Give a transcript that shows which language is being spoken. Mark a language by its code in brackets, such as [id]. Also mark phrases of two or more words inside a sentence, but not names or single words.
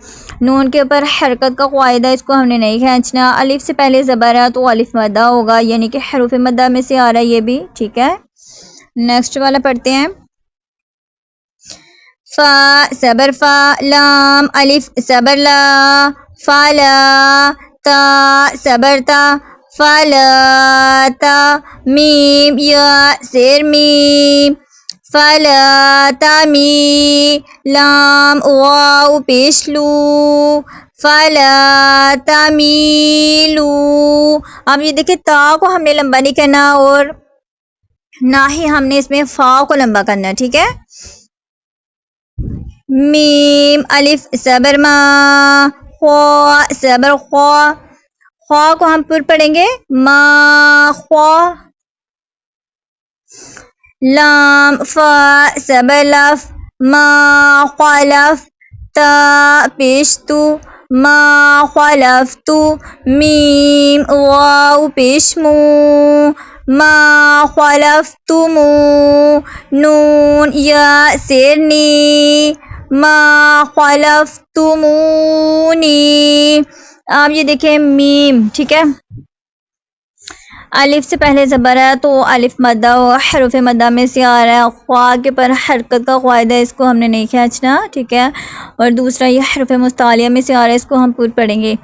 [ur] نون کے اوپر حرکت کا قواعد ہے، اس کو ہم نے نہیں کھینچنا. الف سے پہلے زبر ہے تو الف مدہ ہوگا، یعنی کہ حروف مدہ میں سے آ رہا ہے یہ بھی. ٹھیک ہے. نیکسٹ والا پڑھتے ہیں. فا زبر فا، لام الف زبر لا، فالا، تا زبر تا، فالا تا، میم یا زیر میم، فلا تمی، لام واو پیش لو، فلا تمیلو. اب یہ دیکھیں تا کو ہم نے لمبا نہیں کرنا اور نہ ہی ہم نے اس میں فا کو لمبا کرنا. ٹھیک ہے. میم الف زبر ما، خوا زبر خوا، خوا کو ہم پر پڑھیں گے ما خوا. لام فا زبر لف، ما خلف، تا پیش تو، ما خلفتو، میم واو پیش مو، ما خلفتمو، نون یا زیر نی، ما خلفتمونی. آپ یہ دیکھیں میم ٹھیک ہے، الف سے پہلے زبر ہے تو الف مدہ و حروف مدہ میں سے آ رہا ہے. خوا کے پر حرکت کا قاعدہ ہے، اس کو ہم نے نہیں کھینچنا. ٹھیک ہے. اور دوسرا یہ حروف مستعلیہ میں سے آ رہا ہے، اس کو ہم پور پڑھیں گے.